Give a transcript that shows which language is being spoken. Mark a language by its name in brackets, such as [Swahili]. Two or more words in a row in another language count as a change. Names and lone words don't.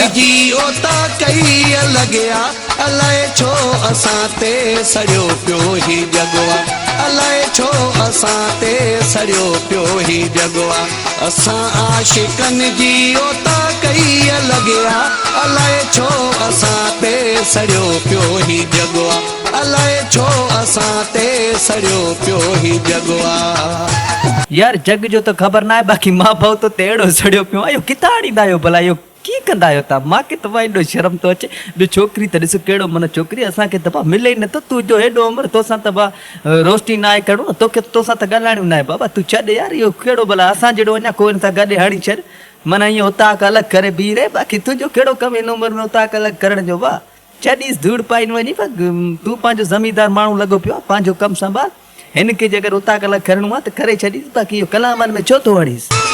[Sindhi] अलाए छो असां ते सड़ियो पियो ही जगवा अलाए छो असां ते सड़ियो पियो ही जगवा असां आशिकनि जी ओता कई लॻिया अलाए छो असां ते सड़ियो पियो ही जगवा अलाए छो असां ते सड़ियो पियो ही जगवा यार जग जो तो खबर ना है बाकी मां भाउ तो तेड़ो सड़ियो पियो आयो किथां आणींदा आहियो भला इहो की कंदा आहियो तव्हां मूंखे त भाई एॾो शर्म थो अचे ॿियो छोकिरी त ॾिस कहिड़ो माना छोकिरी असांखे त भाउ मिले ई नथो तूं जो हेॾो उमिरि तोसां त भाउ रोस्टी न आहे कहिड़ो न तोखे तोसां त ॻाल्हाइणो न आहे बाबा तूं छॾ यार इहो कहिड़ो भला असां जहिड़ो अञा कोई सां गॾु हणी छॾ माना ईअं उताक अलॻि करे बीह रहे बाक़ी तुंहिंजो कहिड़ो कमु हिन उमिरि में उताक अलॻि करण जो भाउ छॾीस धूड़ पाई वञी तूं पंहिंजो ज़मीदार माण्हू लॻो पियो आहे पंहिंजो कमु संभाल हिनखे जे अगरि उताक अलॻि करिणो आहे त करे छॾीस बाक़ी इहो कलामनि में छो थो वणीस